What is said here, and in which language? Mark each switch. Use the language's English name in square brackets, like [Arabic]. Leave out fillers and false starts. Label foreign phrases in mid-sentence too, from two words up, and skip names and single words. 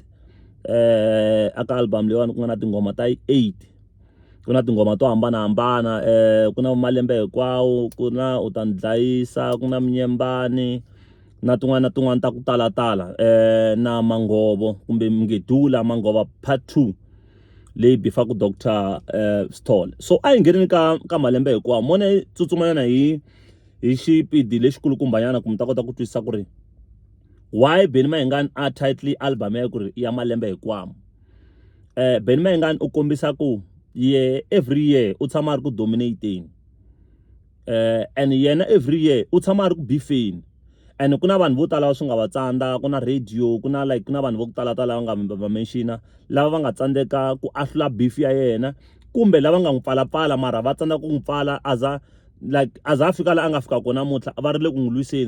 [Tsonga] Aka album leyiwani ku nga na tingoma ta 8, ku na tingoma to hambana, ku na malembe hinkwawo, ku na u ta ni dlayisa, ku na Mnyembani na tin'wana ta ku talatala, na Mangovo kumbe Mngedula Mangovo part 2 leyi bifaku Dr Stall. So a hi ngheneni ka malembe hinkwawo mone tsutsumanyana hi xipidi lexikulukumbanyana ku mi ta kota ku twisisa ku ri why Benny Mayengani a title album ya ku ri ya malembe hinkwawo. Benny Mayengani u kombisa ku [English] every year [Tsonga] u tshama ri ku dominating, and yena [English] every year [Tsonga] u tshama ri ku beefing, and ku na vanhu vo tala swi nga va tsandza, ku na radio, ku na vanhu vo tala lava nga va mention lava va nga tsandzeka ku ahlula beef ya yena kumbe lava nga n'wi pfalapfala mara va tsandza ku n'wi pfala aza fika la anga fika kona mutla va ri le ku n'wi lwiseni.